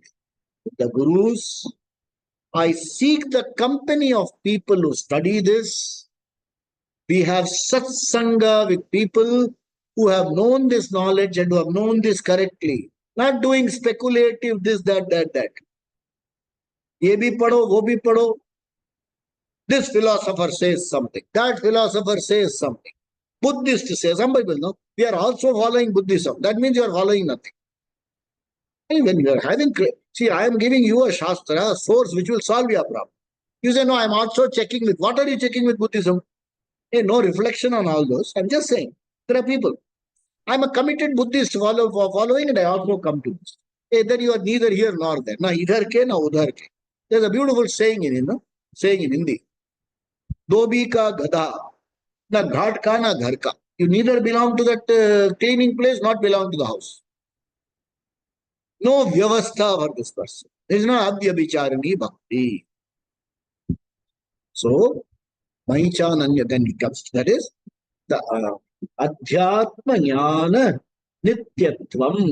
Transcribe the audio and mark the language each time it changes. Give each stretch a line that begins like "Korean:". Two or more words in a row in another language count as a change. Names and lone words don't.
English: The Gurus, I seek the company of people who study this. We have Satsanga with people who have known this knowledge and who have known this correctly. Not doing speculative this, that.
Hindi: Ye bhi padho, wo bhi padho.
English: This philosopher says something. That philosopher says something. Buddhist says, some people know, we are also following Buddhism. That means you are following nothing. And when you are having, see, I am giving you a Shastra, a source which will solve your problem. You say, no, I am also checking with, what are you checking with Buddhism? Hey, no reflection on all those. I'm just saying, there are people. I'm a committed Buddhist following and I also come to this. Hey, then you are neither here nor there.
Hindi: Na idhar ke, na udhar ke.
English: There's a beautiful saying in Hindi.
Hindi: Dobi ka gada. Na ghat ka, na ghar ka.
English: You neither belong to that cleaning place, not belong to the house. No vyavastha for this person. There is no
Sanskrit: abhyabhicharani bhakti.
English: So, Mahichananya then comes. That is the
Sanskrit: Adhyatma Jnana Nityatvam.